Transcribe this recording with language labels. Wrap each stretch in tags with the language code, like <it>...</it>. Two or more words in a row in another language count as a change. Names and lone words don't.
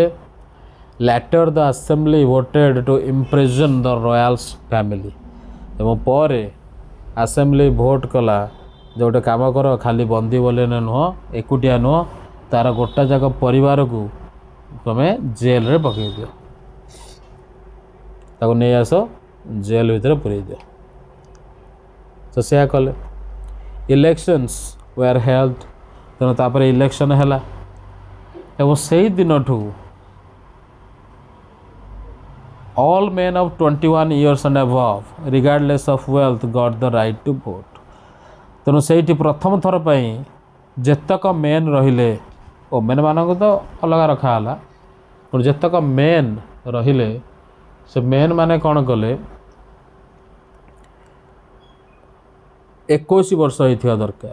<en>later the assembly voted to imprison the royals family</en> <or>ଏବଂ ପରେ ଆସେମ୍ବଲି ଭୋଟ୍ କଲା ଯେ ଗୋଟେ କାମ କର ଖାଲି ବନ୍ଦୀ ବୋଲେନେ ନୁହଁ ଏକୁଟିଆ ନୁହଁ ତାର ଗୋଟା ଯାକ ପରିବାରକୁ ତୁମେ ଜେଲରେ ପକାଇ ଦିଅ ତାକୁ ନେଇ ଆସ ଜେଲ୍ ଭିତରେ ପୁରେଇ ଦିଅ ତ ସେୟା କଲେ।</or> <en>elections were held</en> <or>ତେଣୁ ତାପରେ ଇଲେକ୍ସନ୍ ହେଲା ଏବଂ ସେଇ ଦିନଠୁ</or> <en>all men of 21 years and above regardless of wealth got the right to vote।</en> <or>ତେଣୁ ସେଇଠି ପ୍ରଥମ ଥର ପାଇଁ ଯେତକ ମେନ୍ ରହିଲେ ଓମେନ୍ ମାନଙ୍କୁ ତ ଅଲଗା ରଖା ହେଲା କିନ୍ତୁ ଯେତକ ମେନ୍ ରହିଲେ ସେ ମେନ୍ ମାନେ କ'ଣ କଲେ 21 ବର୍ଷ ହେଇଥିବା ଦରକାର।</or>